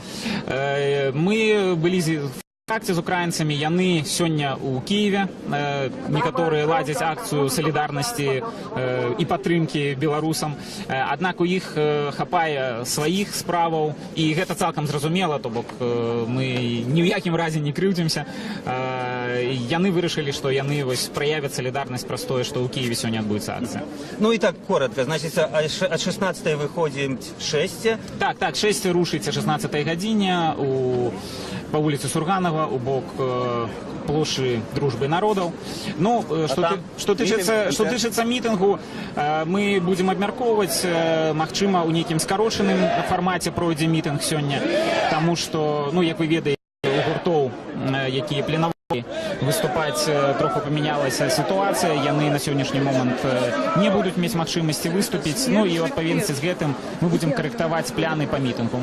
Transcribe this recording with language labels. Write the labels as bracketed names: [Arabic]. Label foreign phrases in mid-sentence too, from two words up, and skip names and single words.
[Belarusian] Мы былі в акцыі з украінцамі, яны сёння ў Кіеве, некаторыя ладзяць акцыю салідарнасці і падтрымкі беларусам, аднак у іх хапае сваіх справаў, і гэта цалкам зразумела, то бок мы ні ў якім разе не крыўдзімся. Яны вырашылі, што яны праявяць салідарнасць праз тое, што ў Кіеве сёння адбудзецца акцыя. [Russian] Ну і так коротко, значит, от 16 выходим 6. [Belarusian] Так, 6 рушыць о 16 гадзіне по вуліцы Сурганова у бок плошчы Дружбы народаў. Ну, што тычыцца мітынгу, мы будзем абмяркоўваць, магчыма, у нейкім скарочаным фармаце пройдзе мітынг сёння, таму што, ну, як вы ведаеце, у гуртоў, якія пленавалі выступаць, троху памянялася сітуацыя, яны на сённяшні момант не будуць мець магчымасці выступіць, ну і ў адпаведнасці з гэтым мы будзем карэктаваць пляны па мітынгу.